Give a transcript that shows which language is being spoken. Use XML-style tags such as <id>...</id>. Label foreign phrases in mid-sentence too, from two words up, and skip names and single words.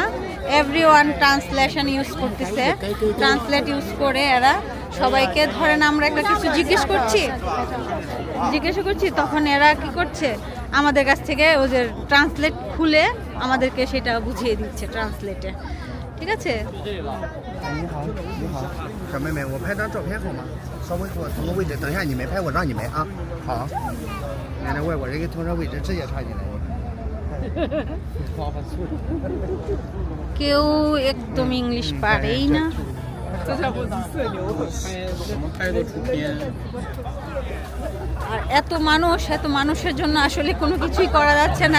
<en>everyone translation use</en> <bn>করতেছে,</bn> <en>translate use</en> <bn>করে এরা সবাইকে, ধরেন আমরা একটা কিছু জিজ্ঞেস করছি তখন এরা কি করছে, আমাদের কাছ থেকে ওদের ট্রান্সলেট খুলে আমাদেরকে সেটা বুঝিয়ে দিচ্ছে ট্রান্সলেটে। ঠিক আছে?</bn> <zh>你好，你好，小妹妹，我拍张照片好吗？稍微给我腾个位置，等一下你没拍，我让你没啊。好，来来，我这个腾上位置，直接插进来。</zh> <bn>কেউ একদম ইংলিশ পারেই না। আর এত মানুষের জন্য আসলে কোনো কিছুই করা যাচ্ছে না।</bn>